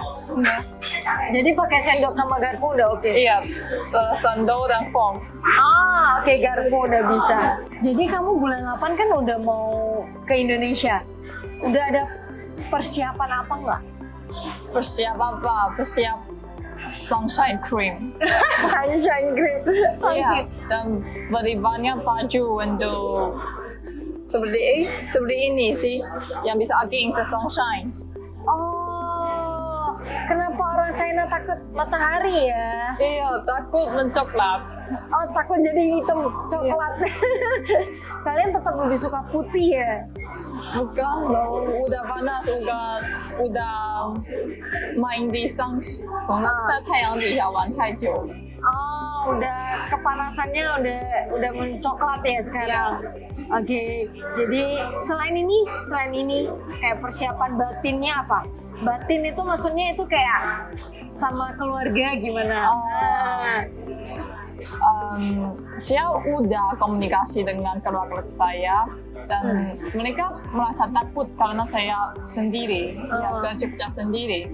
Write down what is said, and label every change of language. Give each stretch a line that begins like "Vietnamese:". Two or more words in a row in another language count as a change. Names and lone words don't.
Indonesian: Jadi pakai sendok sama garpu udah oke. Iya, sandal dan forks. Oke, garpu udah bisa. Jadi kamu bulan 8 kan udah mau ke Indonesia. Udah ada persiapan apa nggak? Persiap apa? Persiap
English: sunshine cream. Sunshine cream.
Indonesian: Iya, dan beli banyak baju untuk seperti ini sih, yang bisa
English: against the sunshine.
Indonesian: Oh, kenapa orang China takut matahari ya? Iya, takut mencoklat. Oh, takut jadi hitam coklat. Kalian tetap lebih suka putih ya? Bukan loh, udah panas, udah main di sun，
Chinese: 在太阳底下玩太久了。
Indonesian: Oh, udah kepanasannya udah mencoklat ya sekarang. Oke. Jadi selain ini kayak persiapan batinnya apa? Batin itu maksudnya itu kayak sama keluarga gimana? Saya udah komunikasi dengan keluarga saya dan mereka merasa takut karena saya sendiri, ya ke Jogja sendiri.